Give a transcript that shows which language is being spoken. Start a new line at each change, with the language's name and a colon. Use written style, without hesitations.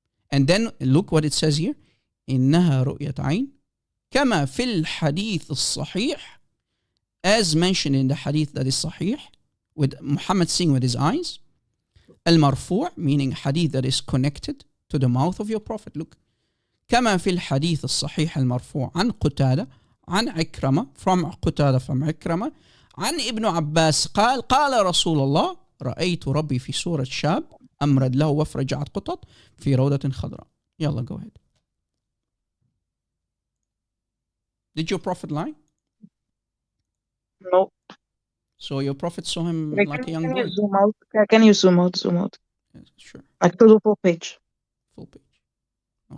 English: And then look what it says here.
Arabic: إِنَّهَا رُؤْيَةَ عَيْنٍ كما في الحديث الصحيح,
English: as mentioned in the hadith that is sahih, with Muhammad seeing with his eyes. المرفوع, meaning hadith that is connected to the mouth of your prophet. Look.
Arabic: كما في الحديث الصحيح المرفوع عن قتادة عن عكرمة, from قتادة from عكرمة, عن ابن عباس قال رسول الله رأيت ربي في صورة شاب أمرد له وفر جعد قطط في روضة خضراء.
English: يلا, go ahead. Did your prophet lie? No. So your prophet saw him like a young boy? Can you zoom out? Yes, sure. Like to the full page. Full page. Okay.